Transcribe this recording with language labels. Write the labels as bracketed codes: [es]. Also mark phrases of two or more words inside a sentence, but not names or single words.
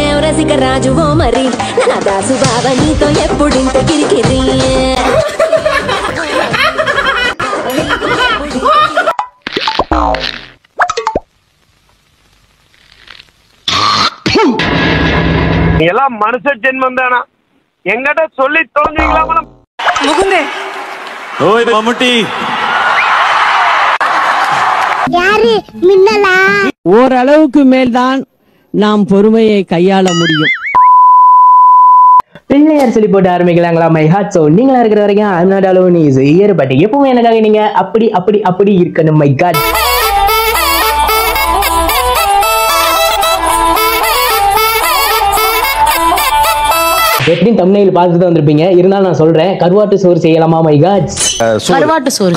[te] రసిక రాజువో మరి నా దాసు బావ నీతో ఎప్పుడింత కిరికిరి [ta] எல்லாம் மனுஷ ஜென்மம் தானா எங்கிட்ட சொல்லி தோன்றீங்களா முகுந்தே ஓய் மம்முட்டி யாரு மின்னலா ஓரளவுக்கு மேல்தான் நாம் பொறுமையை கையாள முடியும். பிள்ளையார் சொல்லி போட்டு ஆரம்பிக்கலாங்களா [en] my heart. [ta] ஸோ நீங்களா இருக்கிற வரைக்கும் [en] I'm not alone is here. [ta] பட் எப்பவும் எனக்காக நீங்க அப்படி அப்படி அப்படி இருக்கணும் [en] my god. [ta] எப்படியும் தமிழ்ல பார்த்துட்டு வந்திருப்பீங்க. இருந்தாலும் நான் சொல்றேன், கருவாட்டு சோறு செய்யலாமா [en] my god? [ta] கருவாட்டு சோறு.